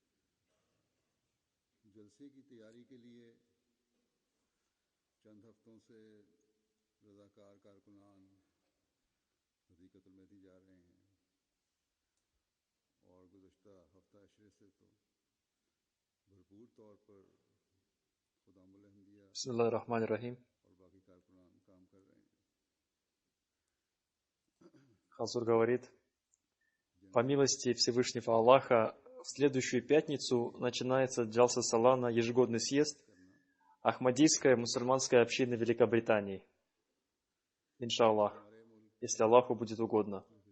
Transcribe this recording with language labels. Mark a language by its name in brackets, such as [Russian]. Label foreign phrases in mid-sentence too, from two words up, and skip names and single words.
[Urdu] جلسے کی تیاری کے لیے چند ہفتوں سے رضاکار کارکنان حقیقت المہدی جا رہے ہیں اور گزشتہ ہفتہ عشرے سے تو بھرپور طور پر خدام الاحمدیہ [Arabic] بسم الله الرحمن الرحيم. [Urdu] اور باقی کارکنان کام کر رہے ہیں. [Russian] Хазур говорит: по милости Всевышнего Аллаха, в следующую пятницу начинается Джалса Салана, ежегодный съезд Ахмадийской мусульманской общины Великобритании. Иншаллах, если Аллаху будет угодно.